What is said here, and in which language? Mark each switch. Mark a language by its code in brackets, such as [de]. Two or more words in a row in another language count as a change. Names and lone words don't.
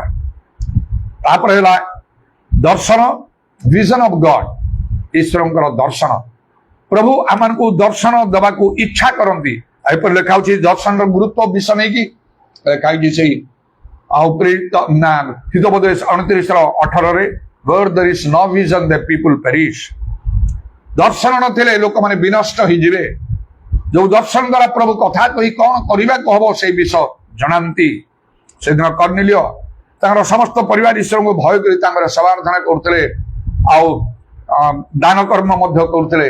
[or] ତାପରେ ହେଲା ଦର୍ଶନ, [en] vision of God, [or] ଈଶ୍ୱରଙ୍କର ଦର୍ଶନ। ପ୍ରଭୁ ଆମମାନଙ୍କୁ ଦର୍ଶନ ଦେବାକୁ ଇଚ୍ଛା କରନ୍ତି। ଏପରି ଲେଖା ହଉଛି ଦର୍ଶନର ଗୁରୁତ୍ୱ ବିଷୟ ନେଇକି ଲେଖା ହେଇଛି ସେଇ ଆଉ ହିତୋପଦେଶ 29:18 [en] where there is no vision the people perish। [or] ଦର୍ଶନ ନଥିଲେ ଲୋକମାନେ ବିନଷ୍ଟ ହେଇଯିବେ। ଯୋଉ ଦର୍ଶନ ଦ୍ୱାରା ପ୍ରଭୁ କଥା କହି କଣ କରିବାକୁ ହବ ସେଇ ବିଷୟ ଜଣାନ୍ତି। ସେଦିନ କର୍ଣ୍ଣିଲିୟ ତାଙ୍କର ସମସ୍ତ ପରିବାର ଈଶ୍ୱରଙ୍କୁ ଭୟ କରି ତାଙ୍କର ସେବା ଆରାଧନା କରୁଥିଲେ, ଆଉ ଦାନ କର୍ମ ମଧ୍ୟ କରୁଥିଲେ।